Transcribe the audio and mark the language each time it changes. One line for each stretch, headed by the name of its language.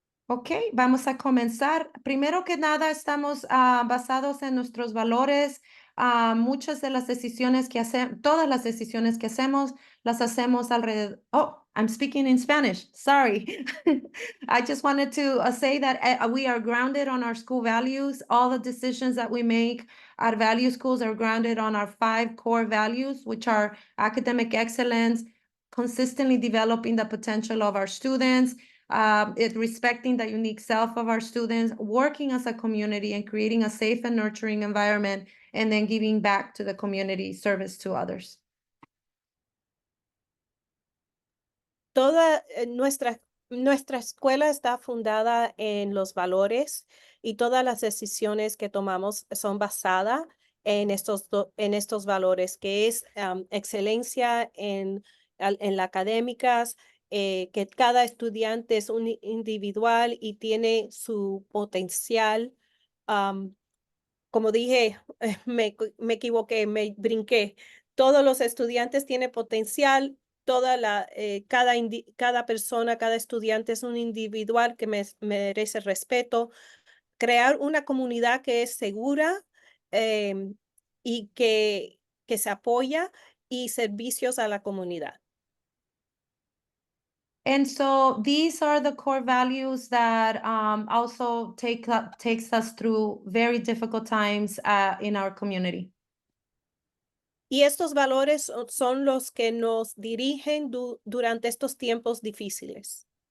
Spanish: Ok, vamos a comenzar. Primero que nada, estamos basados en nuestros valores. Muchas de las decisiones que hacemos, todas las decisiones que hacemos, las hacemos alrededor.
English: Oh, I'm speaking in Spanish. Sorry. I just wanted to say that we are grounded on our school values. All the decisions that we make at value schools are grounded on our 5 core values, which are academic excellence, consistently developing the potential of our students, respecting the unique self of our students, working as a community and creating a safe and nurturing environment, and then giving back to the community, service to others.
Spanish: Toda nuestra escuela está fundada en los valores y todas las decisiones que tomamos son basadas en estos valores, que es excelencia en la académicas, que cada estudiante es un individual y tiene su potencial. Como dije, me equivoqué, me brinqué. Todos los estudiantes tienen potencial, cada persona, cada estudiante es un individual que merece respeto. Crear una comunidad que es segura y que se apoya y servicios a la comunidad.
English: And so these are the core values that also takes us through very difficult times in our community.
Spanish: Y estos valores son los que nos dirigen durante estos tiempos difíciles.